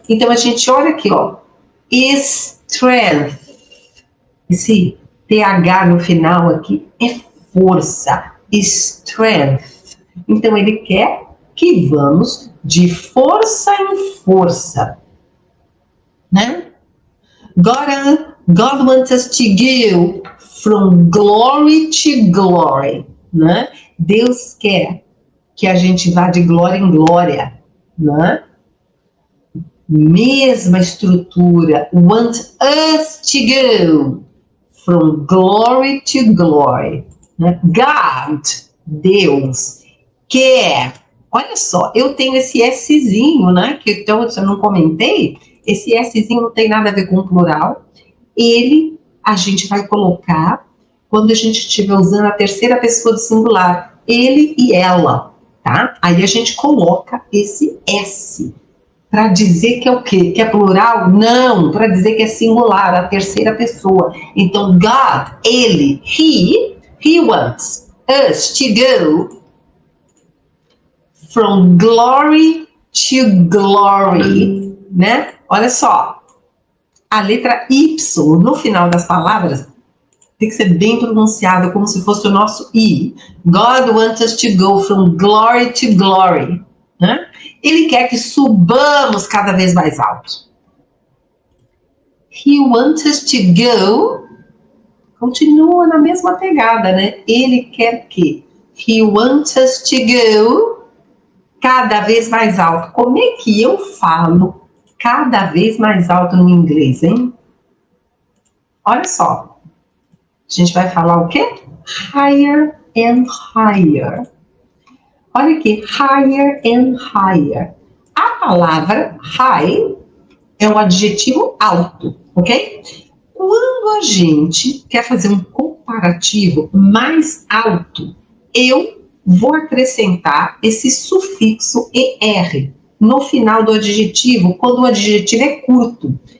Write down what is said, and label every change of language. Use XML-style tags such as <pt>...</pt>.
<pt>Então a gente olha aqui, ó, strength. Esse TH no final aqui é força, strength. Então ele quer que vamos de força em força, né?</pt> <en>God wants us to go from glory to glory, né?</en> <pt>Deus quer que a gente vá de glória em glória, né? Mesma estrutura,</pt> <en>want us to go from glory to glory, né?</en> <pt>God, Deus, quer. Olha só, eu tenho esse Szinho, né? Que então eu não comentei. Esse Szinho não tem nada a ver com o plural. Ele, a gente vai colocar quando a gente estiver usando a terceira pessoa do singular. Ele e ela, tá? Aí a gente coloca esse S. Para dizer que é o quê? Que é plural? Não, para dizer que é singular, a terceira pessoa. Então,</pt> <en>God, ele, he wants us to go from glory to glory, né?</en> <pt>Olha só, a letra Y no final das palavras tem que ser bem pronunciada, como se fosse o nosso I.</pt> <en>God wants us to go from glory to glory, né?</en> <pt>Ele quer que subamos cada vez mais alto.</pt> <en>He wants us to go.</en> <pt>Continua na mesma pegada, né? Ele quer que.</pt> <en>He wants us to go</en> <pt>cada vez mais alto. Como é que eu falo cada vez mais alto no inglês, hein? Olha só. A gente vai falar o quê?</pt> <en>Higher and higher.</en> <pt>Olha aqui,</pt> <en>higher and higher.</en> <pt>A palavra high é um adjetivo alto, ok? Quando a gente quer fazer um comparativo mais alto, eu vou acrescentar esse sufixo ER no final do adjetivo, quando o adjetivo é curto.</pt>